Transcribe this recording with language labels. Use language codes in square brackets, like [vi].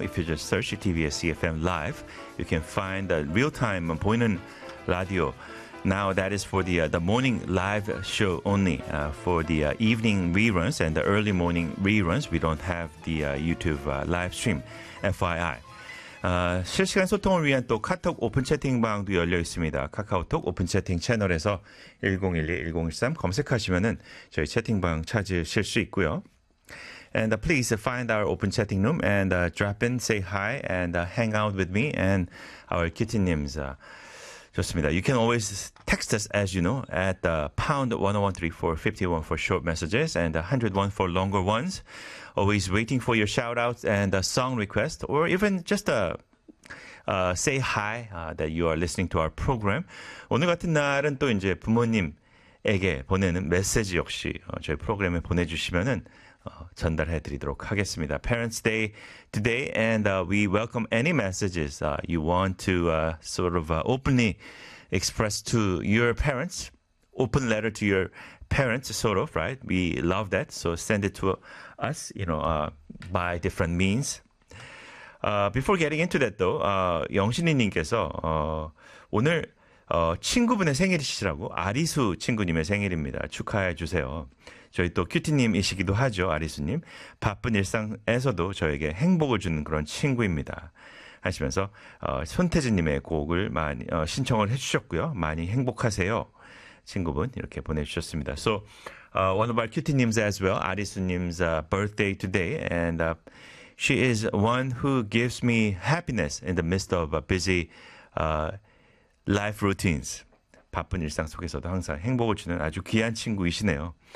[en] If you just search TVS CFM Live, you can find the real-time Boinen Radio. Now that is for the morning live show only. For the evening reruns and the early morning reruns, we don't have the YouTube live stream, FYI. [ko] 실시간 소통을 위한 또 카톡 오픈 채팅방도 열려 있습니다. 카카오톡 오픈 채팅 채널에서 1012-1013 검색하시면은 저희 채팅방 찾으실 수 있고요. [en] And please find our open chatting room and drop in, say hi, and hang out with me and our kitty names. [ko] 좋습니다. [en] You can always text us, as you know, at #1013451 for short messages and 101 for longer ones. Always waiting for your shout-outs and song requests, or even just say hi that you are listening to our program. [ko] 오늘 같은 날은 또 이제 부모님에게 보내는 메시지 역시 저희 프로그램에 보내주시면은 전달해드리도록 하겠습니다. [en] Parents' Day today, and we welcome any messages you want to sort of openly express to your parents. Open letter to your parents, sort of, right? We love that. So send it to us, you know, by different means. Before getting into that, though, [ko] 영신이님께서 오늘 친구분의 생일이시라고 아리수 친구님의 생일입니다. 축하해 주세요. 저희 또 큐티님이시기도 하죠, 아리수님. 바쁜 일상에서도 저에게 행복을 주는 그런 친구입니다. 하시면서 손태진님의 곡을 많이 신청을 해주셨고요. 많이 행복하세요, 친구분. 이렇게 보내주셨습니다. [en] So, one of our cutie님's as well, 아리수님's birthday today. And she is one who gives me happiness in the midst of a busy life routines. [ko] 바쁜 일상 속에서도 항상 행복을 주는 아주 귀한 친구이시네요.